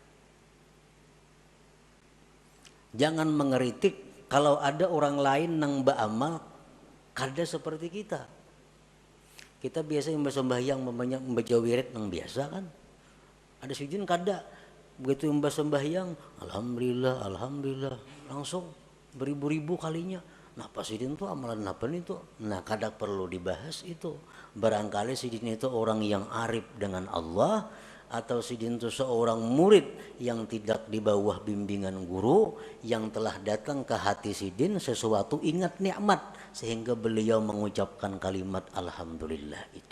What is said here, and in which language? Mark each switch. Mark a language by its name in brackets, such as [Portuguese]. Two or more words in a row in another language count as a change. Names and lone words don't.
[Indonesian] Jangan mengeritik kalau ada orang lain yang beramal kada seperti kita. Kita biasa yang bersembahyang membaca wirid yang biasa kan. [Banjar] Ada sujud kada. [Indonesian] Begitu yang sembahyang, alhamdulillah, alhamdulillah, langsung beribu-ribu kalinya. [Banjar] Nah, pas Sidin tuh amalan apa nih tuh? Nah, [Indonesian] kadang perlu dibahas itu. Barangkali Sidin itu orang yang arif dengan Allah, atau Sidin itu seorang murid yang tidak di bawah bimbingan guru, yang telah datang ke hati Sidin sesuatu ingat nikmat sehingga beliau mengucapkan kalimat alhamdulillah itu.